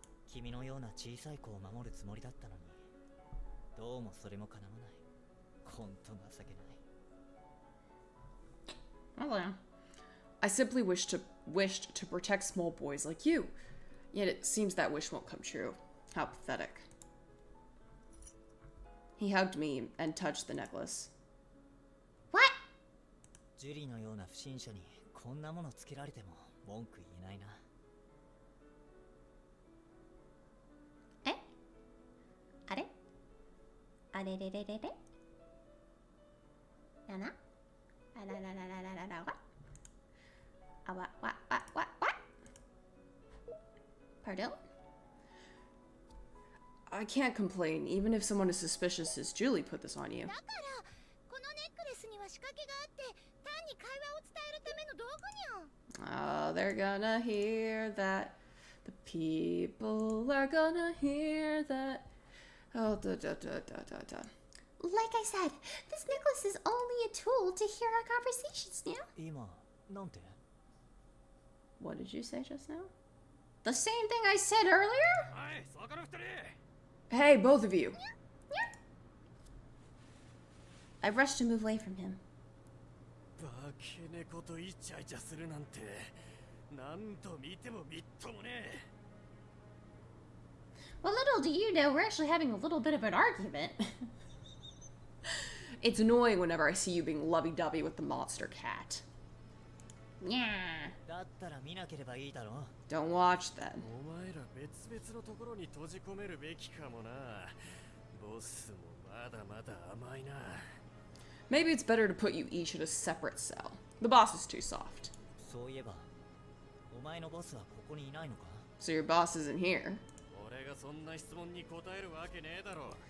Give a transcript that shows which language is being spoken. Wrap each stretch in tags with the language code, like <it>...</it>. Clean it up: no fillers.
<ja>君のような小さい子を守るつもりだったのに、どうもそれも叶わない。ほんと情けない。</ja> <en>Well then. I simply wished to protect small boys like you. Yet it seems that wish won't come true. How pathetic. He hugged me and touched the necklace. What?</en> <ja>ジュリーのような不審者にこんなものつけられても文句言えないな。え？あれ？あれれれれれ？やな？あらららららららわ？あわわわわわ？</ja> <en>Pardon? I can't complain, even if someone as suspicious as Julie put this on you.</en> <ja>だからこのネックレスには仕掛けがあって単に会話を伝えるための道具にゃ。</ja> <en>Oh, they're gonna hear that. The people are gonna hear that. Oh, da da da da da da. Like I said, this necklace is only a tool to hear our conversations, Nya.</en> <ja>今、なんて</ja> <en>What did you say just now? The same thing I said earlier?</en> <ja>はい、そこの二人。</ja> <en>Hey, both of you. I rushed to move away from him.</en> <ja>バケ猫とイチャイチャするなんて何度見てもみっともね</ja> <en>Well, little do you know, we're actually having a little bit of an argument. It's annoying whenever I see you being lovey-dovey with the monster cat. Yeah.</en> <ja>だったら見なければいいだろう。</ja> <en>Don't watch then.</en> <ja>お前ら別々のところに閉じ込めるべきかもなボスもまだまだ甘いな</ja> <en>Maybe it's better to put you each in a separate cell. The boss is too soft.</en> <ja>そういえば、お前のボスはここにいないのか</ja> <en>So your boss isn't here.</en> <ja>俺がそんな質問に答えるわけねえだろ</ja>